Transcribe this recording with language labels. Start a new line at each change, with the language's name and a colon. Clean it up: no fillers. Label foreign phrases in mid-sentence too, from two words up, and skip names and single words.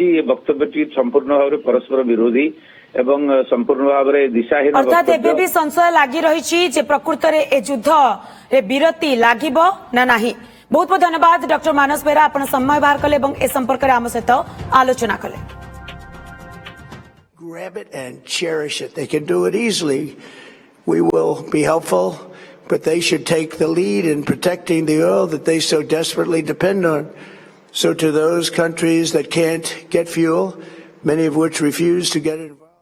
Odia: ଏ ବକ୍ତବ୍ୟଟି ସମ୍ପୂର୍ଣ୍ଣ ଭାବରେ ପରସ୍ପର ବିରୋଧୀ ଏବଂ ସମ୍ପୂର୍ଣ୍ଣ ଭାବରେ ଦିଶାହୀନ। ଅର୍ଥାତ୍ ଏବେ ବି ସଂଶୟ ଲାଗି ରହିଛି ଯେ ପ୍ରକୃତରେ ଏ ଯୁଦ୍ଧରେ ବିରତି ଲାଗିବ ନା ନାହିଁ। ବହୁତ ବହୁତ ଧନ୍ୟବାଦ ଡକ୍ଟର ମାନସ ବେହେରା, ଆପଣ ସମୟ ବାହାର କଲେ ଏବଂ ଏ ସମ୍ପର୍କରେ ଆମ ସହିତ ଆଲୋଚନା କଲେ।
English: Grab it and cherish it. They can do it easily. We will be helpful, but they should take the lead in protecting the oil that they so desperately depend on. So to those countries that can't get fuel, many of which refuse to get it.